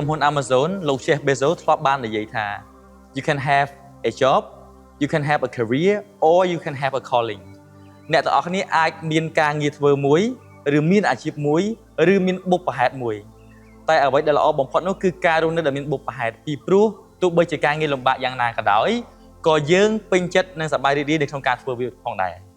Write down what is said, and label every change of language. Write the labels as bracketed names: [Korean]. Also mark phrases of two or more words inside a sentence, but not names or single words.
[Khmer] ហ៊ុន Amazon លោក Jeff Bezos ធ្លាប់បាននិយាយថា [English] You can have a job, you can have a career or you can have a calling [Khmer] អ្នកទាំងអស់គ្នាអាចមានការងារធ្វើមួយឬមានអាជីពមួយឬមានបុព្វហេតុមួយតែអ្វីដែលល្អបំផុតនោះគឺការរស់នៅដែលមានបុព្វហេតុពីព្រោះទោះបីជាការងារលំបាកយ៉ាងណាក៏ដោយក៏យើងពេញចិត្តនិងសប្បាយរីករាយនៅក្នុងការធ្វើវាផងដែរ